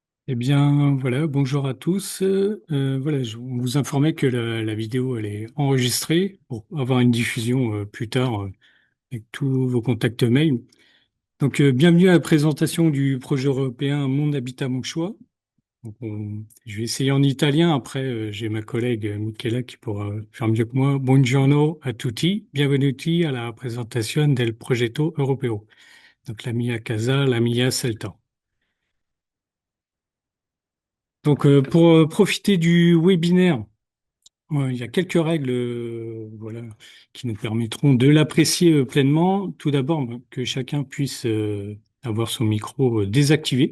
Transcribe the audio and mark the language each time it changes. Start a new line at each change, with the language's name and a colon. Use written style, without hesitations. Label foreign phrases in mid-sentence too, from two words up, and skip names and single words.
French: Eh bien, voilà, bonjour à tous. Voilà, on vous informait que la vidéo elle est enregistrée pour avoir une diffusion plus tard avec tous vos contacts mail. Donc, bienvenue à la présentation du projet européen Mon Habitat, Mon Choix. Je vais essayer en italien. Après, j'ai ma collègue Michela qui pourra faire mieux que moi.
Italian: Buongiorno a tutti, benvenuti alla presentazione del progetto europeo. Donc, la mia casa, la mia Celta.
French: Donc, pour profiter du webinaire, ouais, il y a quelques règles voilà, qui nous permettront de l'apprécier pleinement. Tout d'abord, que chacun puisse avoir son micro désactivé.